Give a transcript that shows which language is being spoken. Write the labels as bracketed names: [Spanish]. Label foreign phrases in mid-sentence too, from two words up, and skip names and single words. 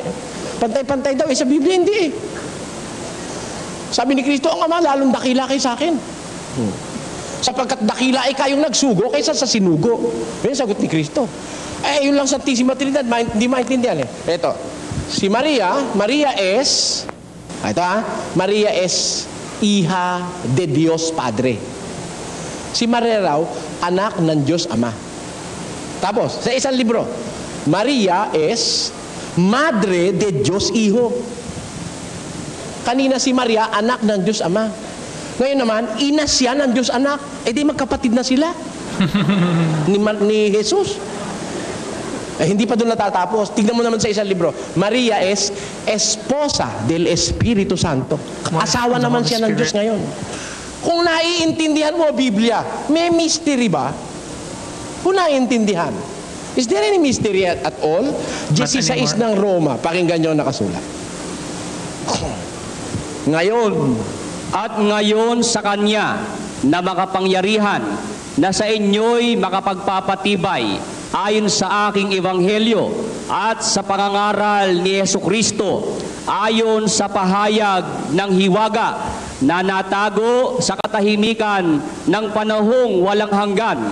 [Filipino] Pantay-pantay daw. Sa Biblia hindi Sabi ni Kristo, ang Ama lalong dakila kay sa akin. Sapagkat dakila ay kayong nagsugo kaysa sa sinugo. Yun sagot ni Kristo. Yun lang Santissima Trinidad, hindi maintindihan Ito, si [Spanish] Maria es, Maria es hija de Dios Padre. [Filipino] Si Maria raw, anak ng Diyos Ama. [Spanish] Tapos, [Filipino] sa isang libro, [Spanish] Maria es madre de Dios Hijo. [Filipino] Kanina si Maria, anak ng Diyos Ama. Ngayon naman, ina siya ng Diyos Anak. Di magkapatid na sila. ni Jesus. Hindi pa doon natatapos. Tignan mo naman sa isang libro. [Spanish] Maria es esposa del Espiritu Santo. [Filipino] Asawa naman siya ng Diyos ngayon. Kung naiintindihan mo Biblia, may mystery ba? Kung naiintindihan. [English] Is there any mystery at all? [Filipino] 16 ng Roma. Pakinggan nyo nakasulat. Ngayon sa Kanya na makapangyarihan na sa inyo'y makapagpapatibay ayon sa aking ebanghelyo at sa pangangaral ni Jesucristo ayon sa pahayag ng hiwaga na natago sa katahimikan ng panahong walang hanggan.